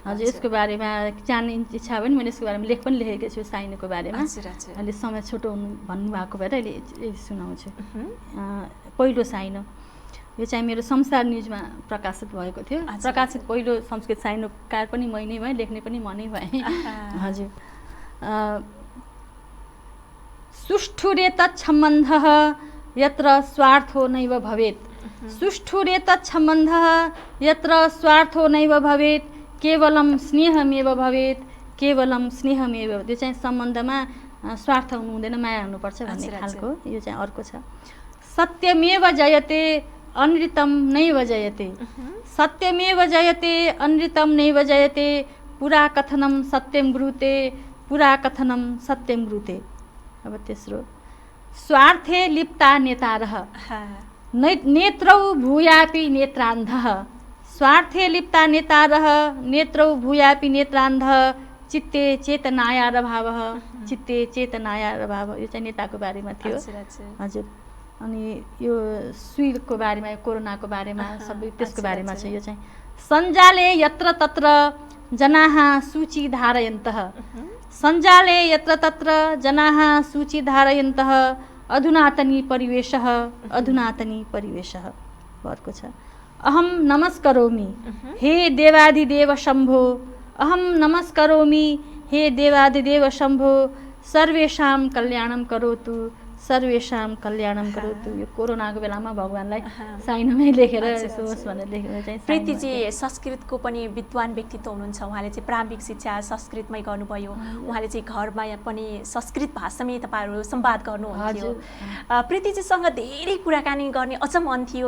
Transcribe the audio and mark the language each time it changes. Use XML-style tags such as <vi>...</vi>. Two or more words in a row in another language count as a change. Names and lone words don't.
<ne>हजुर, यसको बारेमा जान्ने इच्छा पनि मैले यसको बारेमा लेख पनि लेखेको छु साइनोको बारेमा। अहिले समय छोटो भन्नुभएको भएर अहिले सुनाउँछु। पहिलो साइनो, यो चाहिँ मेरो संसार न्युजमा प्रकाशित भएको थियो। प्रकाशित पहिलो संस्कृत साइनोकार पनि मै नै भएँ, लेख्ने पनि म नै भएँ। हजुर,</ne> <sa>सुष्ठुरे तत् सम्बन्धः यत्र स्वार्थो नैव भवेत्, सुष्ठुरे तत्सम्बन्धः यत्र स्वार्थो नैव भवेत् केवलं स्नेहमेव भवेत् केवलं स्नेहमेव।</sa> <ne>त्यो चाहिँ सम्बन्धमा स्वार्थ हुनु हुँदैन, माया हुनुपर्छ भन्ने खालको यो चाहिँ अर्को छ।</ne> <sa>सत्यमेव जयते अनृतम नैव जयते। सत्यमेव जयते अनृतम नैव जयते पुरा कथनम सत्यम ब्रूते पुरा कथनम सत्यम ब्रूते।</sa> <ne>अब तेस्रो</ne> <sa>स्वार्थे लिप्ता नेतारः नेत्रौ भूयापि नेत्रान्धः। स्वार्थे लिप्ता नेतारः नेत्रौ भूयापि नेत्रान्धः चित्ते चेतनायार भावः चित्ते चेतनायार भाव।</sa> <ne>यो चाहिँ नेताको बारेमा थियो। हजुर। अनि यो सुईको बारेमा, कोरोनाको बारेमा, सबै त्यसको बारेमा छ। यो चाहिँ</ne> <sa>सञ्जाले यत्र तत्र जनाः सूची धारयन्तः। सञ्जाले यत्र तत्र जनाः सूची धारयन्तः अधुनातनी परिवेशः अधुनातनी परिवेशः।</sa> <ne>अर्को छ</ne> <sa>अहम नमस्करोमि हे देवादिदेव शम्भो। अहम नमस्करोमि हे देवादिदेव शम्भो सर्वेषां कल्याणं करोतु सर्वेषां कल्याणं करोतु।</sa> <ne>यो कोरोनाको बेलामा भगवानलाई साइनोमै लेखेर सोच भनेर लेखेर चाहिँ। प्रीतिजी संस्कृतको पनि विद्वान व्यक्तित्व हुनुहुन्छ। उहाँले चाहिँ प्रारम्भिक शिक्षा संस्कृतमै गर्नुभयो। उहाँले चाहिँ घरमा पनि संस्कृत भाषामै तपाईँहरू संवाद गर्नुहुन्थ्यो। प्रीतिजीसँग धेरै कुराकानी गर्ने अझ मन थियो।</ne>